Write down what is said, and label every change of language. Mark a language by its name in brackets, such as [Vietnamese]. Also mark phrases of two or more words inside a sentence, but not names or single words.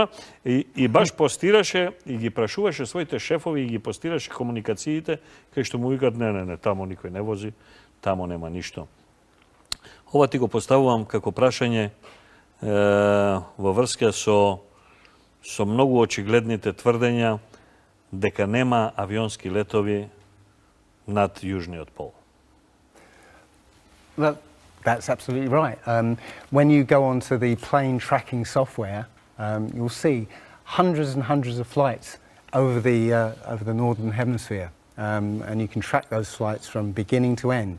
[Macedonian] И баш постираше и ги прашуваше своите шефови и ги постираше комуникациите, кај што му викат, не, таму никој не вози, таму нема ништо. Ова ти го поставувам како прашање во врска со многу очигледните тврдења дека нема авионски летови над јужниот пол. [English] Well, that's absolutely right. When you go onto the plane tracking software, you'll see hundreds and hundreds of flights over the northern hemisphere, and you can track those flights from beginning to end.